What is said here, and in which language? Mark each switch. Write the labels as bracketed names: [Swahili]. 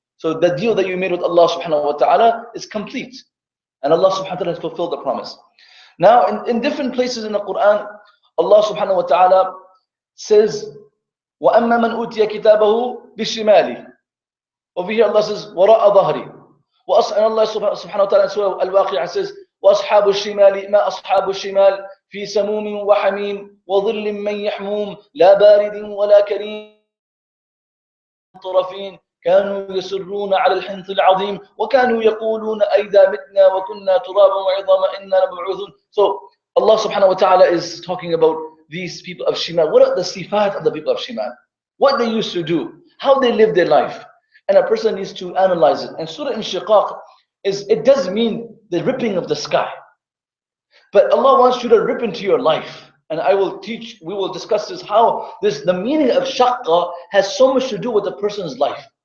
[English] So the deal that you made with Allah subhanahu wa ta'ala is complete. And Allah subhanahu wa ta'ala has fulfilled the promise. Now, in different places in the Quran, Allah subhanahu wa ta'ala says, [Arabic] وَأَمَّا مَنْ أُوتِيَ كِتَابَهُ بِشِمَالِهِ. [English] Over here Allah says, [Arabic] وَرَاءَ ظَهْرِ. [English] And Allah subhanahu wa ta'ala in Surah Al-Waqi'ah says, [Arabic] وَأَصْحَابُ الشِّمَالِ مَا أَصْحَابُ الشِّمَالِ فِي سَمُومٍ وَحَمِيمٍ وَظِلٍّ مَّن يَحْمُومٍ لَا بَارِدٍ وَلَا كَرِيمٍ طرفين كانوا يسرون على الحنث العظيم وكانوا يقولون أئذا متنا وكنا ترابا وعظاما إنا لمبعوثون. [English] So Allah subhanahu wa ta'ala is talking about these people of Shimal. What are the sifat of the people of Shimal? What they used to do, how they lived their life. And a person needs to analyze it. And Surah Inshiqaq it does mean the ripping of the sky. But Allah wants you to rip into your life. And we will discuss this, how the meaning of shaqqa has so much to do with a person's life.